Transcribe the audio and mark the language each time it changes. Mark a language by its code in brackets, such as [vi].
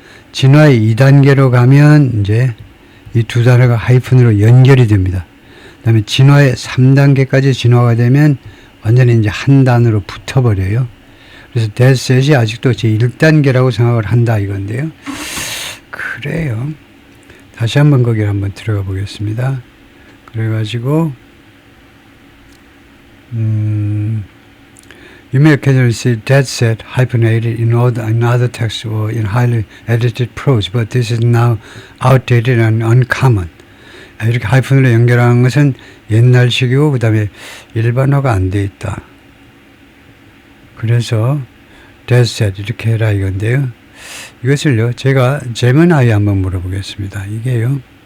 [ko] 진화의 2단계로 가면 이제 이 두 단어가 하이픈으로 연결이 됩니다. 그 다음에 진화의 3단계까지 진화가 되면 완전히 이제 한 단어로 붙어버려요. 그래서 dead set이 아직도 제 1단계라고 생각을 한다 이건데요. 그래요. 다시 한번 거기를 한번 들어가 보겠습니다. 그래가지고 [en] You may occasionally see dead set hyphenated in other texts or in highly edited prose, but this is now outdated and uncommon. [ko] 이렇게 하이픈으로 연결하는 것은 옛날식이고 그 다음에 일반화가 안 돼 있다. 그래서 dead set 이렇게 해라 이건데요. 이것을요 제가 제미나이에 한번 물어보겠습니다. 이게요.